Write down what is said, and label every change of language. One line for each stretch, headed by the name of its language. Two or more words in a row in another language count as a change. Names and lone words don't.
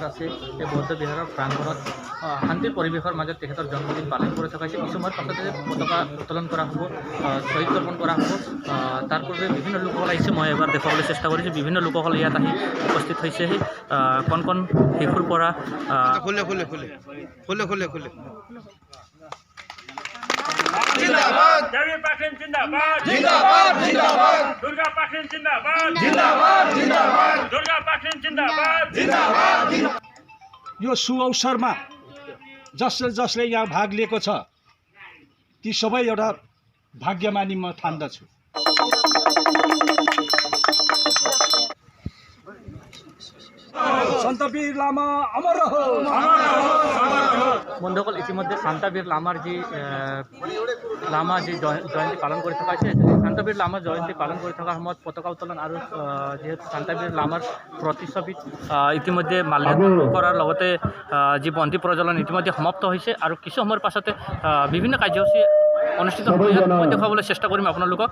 Assamese: আছে সেই বৌদ্ধ বিহাৰৰ প্ৰাংগণত শান্তিৰ পৰিৱেশৰ মাজত তেখেতৰ জন্মদিন পালন কৰি থকা হৈছে কিছু সময়ৰ পাছতে পতাকা উত্তোলন কৰা হ'ব শ্বহীদ তৰ্পণ কৰা হ'ব তাৰ পূৰ্বে বিভিন্ন লোকসকল আহিছে মই এবাৰ দেখুৱাবলৈ চেষ্টা কৰিছোঁ বিভিন্ন লোকসকল ইয়াত আহি উপস্থিত হৈছে সেই কণ কণ শিশুৰ পৰা
Nepali: जिंदाबाद देवी पाटन जिंदाबाद जिंदाबाद जिंदाबाद दुर्गा पाटन जिंदाबाद जिंदाबाद जिंदाबाद दुर्गा पाटन जिंदाबाद जिंदाबाद यो शुभ अवसरमा जसले यहाँ भाग लिएको छ ती सबै एउटा भाग्यमानी म ठान्दछु सन्तबीर लामा अमर रहो
Assamese: বন্ধুসকল ইতিমধ্যে শান্তাবীর লামাৰ যি লামা যি জয়ন্তী পালন কৰি থকা হৈছে শান্তাবীর লামাৰ জয়ন্তী পালন কৰি থকাৰ সময়ত পতাকা উত্তোলন আৰু যিহেতু শান্তাবীর লামাৰ প্ৰতিচ্ছবিত ইতিমধ্যে মাল্যাৰ্পণ কৰাৰ লগতে যি বন্তি প্ৰজ্বলন ইতিমধ্যে সমাপ্ত হৈছে আৰু কিছু সময়ৰ পাছতে বিভিন্ন কাৰ্যসূচী অনুষ্ঠিত হ'ব মই দেখুৱাবলৈ চেষ্টা কৰিম আপোনালোকক